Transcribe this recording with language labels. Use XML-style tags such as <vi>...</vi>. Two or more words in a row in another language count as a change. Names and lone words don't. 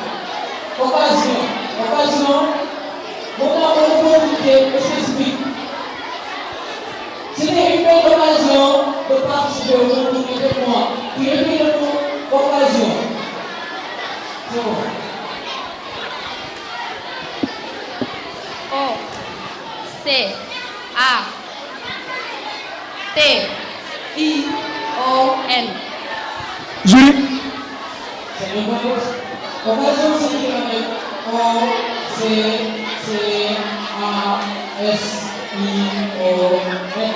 <fr>Occasion. Moment opportunité spécifique. C'était une belle occasion de participer au concours avec moi. Tu écris le mot occasion. C'est bon. O-C-A-T-I-O-N. Jury. C'est une bonne chose. Occasion s'écrit avec O-C-A-S-I-O-N.</fr>